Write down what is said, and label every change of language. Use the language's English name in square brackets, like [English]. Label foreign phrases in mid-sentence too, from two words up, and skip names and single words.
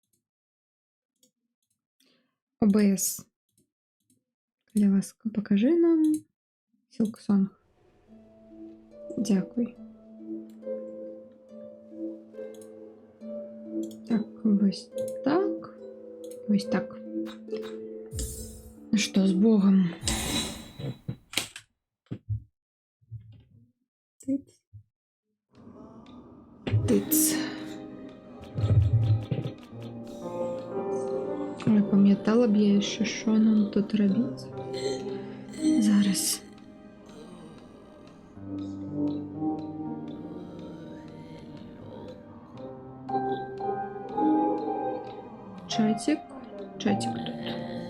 [Belarusian] OBS. Калі ласка, пакажы нам Silksong. Дзякуй. Так, вось так. Вось так. Ну што, з Богом. Тыц. Тыц. Ой, пам'ятала б я яшчэ, що нам тут рабіць. Зараз. Чатик. Чатик тут.